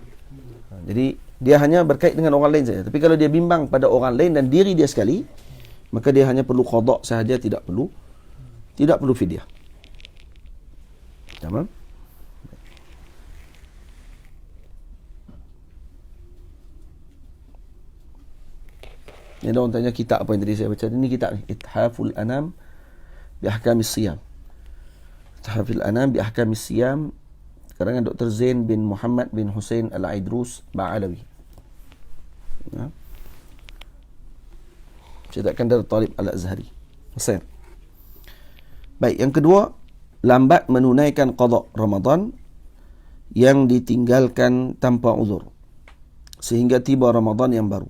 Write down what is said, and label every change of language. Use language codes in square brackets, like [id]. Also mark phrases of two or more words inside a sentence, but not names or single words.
[ms] Jadi dia hanya berkait dengan orang lain saja. Tapi kalau dia bimbang pada orang lain dan diri dia sekali, maka dia hanya perlu qada sahaja, tidak perlu fidyah. Tamam? Ni ada orang tanya kitab apa yang tadi saya baca. Ini kitab ni, Ithaful Anam bi Ahkamis Siyam. Ithaful Anam bi Ahkamis Siyam, karangan Dr. Zain bin Muhammad bin Hussein Al-Aidrus Ba'alawi. Cetakan dari Talib Al-Azhari. Hussein. Baik, yang kedua, lambat menunaikan qada Ramadan yang ditinggalkan tanpa uzur sehingga tiba Ramadan yang baru.